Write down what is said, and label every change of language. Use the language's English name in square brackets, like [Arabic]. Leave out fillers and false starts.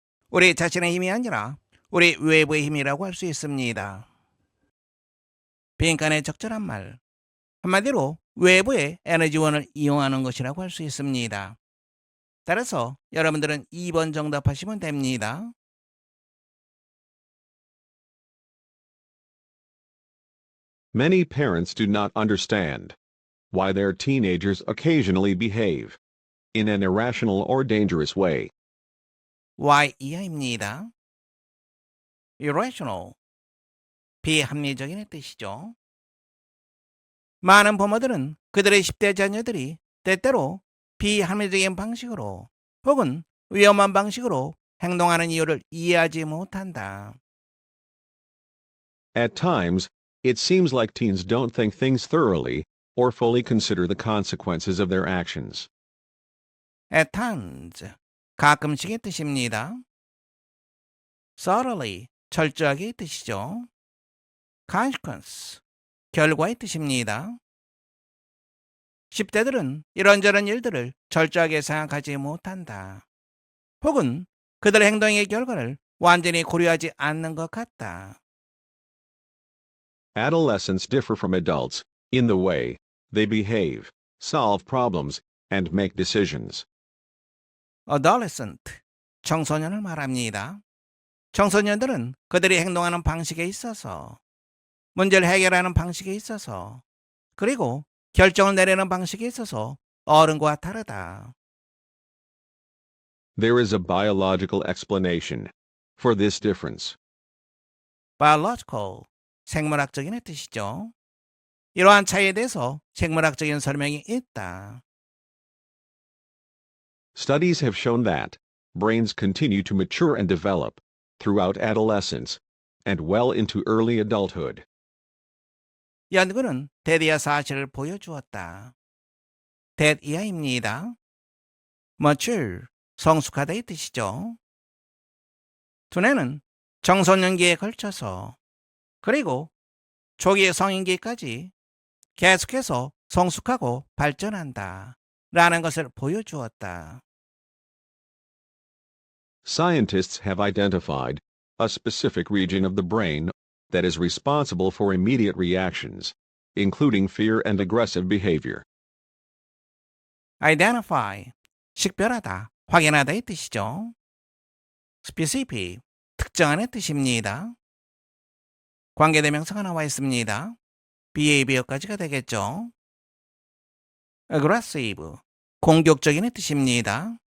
[Korean] 우리 자신의 힘이 아니라 우리 외부의 힘이라고 할 수 있습니다. 빈칸의 적절한 말, 한마디로 외부의 에너지원을 이용하는 것이라고 할 수 있습니다. 따라서 여러분들은 2번 정답하시면 됩니다. [English] Many parents do not understand why their teenagers occasionally behave in an irrational or dangerous way. [Korean] Y 이하입니다. irrational, 비합리적인의 뜻이죠. 많은 부모들은 그들의 10대 자녀들이 때때로 비합리적인 방식으로 혹은 위험한 방식으로 행동하는 이유를 이해하지 못한다. [English] At times, it seems like teens don't think things thoroughly or fully consider the consequences of their actions. At times, [Korean] 가끔씩의 뜻입니다. thoroughly, 철저하게의 뜻이죠. consequence, 결과의 뜻입니다. 10대들은 이런저런 일들을 철저하게 생각하지 못한다. 혹은 그들의 행동의 결과를 완전히 고려하지 않는 것 같다. [English] Adolescents differ from adults in the way They behave, solve problems, and make decisions. [Korean] adolescent, 청소년을 말합니다. 청소년들은 그들이 행동하는 방식에 있어서, 문제를 해결하는 방식에 있어서, 그리고 결정을 내리는 방식에 있어서 어른과 다르다. [English] There is a biological explanation for this difference. [Korean] biological, 생물학적인 뜻이죠. 이러한 차이에 대해서 생물학적인 설명이 있다. [English] Studies have shown that brains continue to mature and develop throughout adolescence and well into early adulthood. [Korean] 연구는 대디아 사실을 보여주었다. 대이하입니다. mature, 성숙하다의 뜻이죠. 두뇌는 청소년기에 걸쳐서 그리고 초기 성인기까지 계속해서 성숙하고 발전한다 라는 것을 보여주었다. [English] Scientists have identified a specific region of the brain that is responsible for immediate reactions, including fear and aggressive behavior. [Korean] identify, 식별하다, 확인하다의 뜻이죠. specific, 특정하는 뜻입니다. 관계대명사가 나와 있습니다. behavior까지가 되겠죠. aggressive, 공격적인 뜻입니다.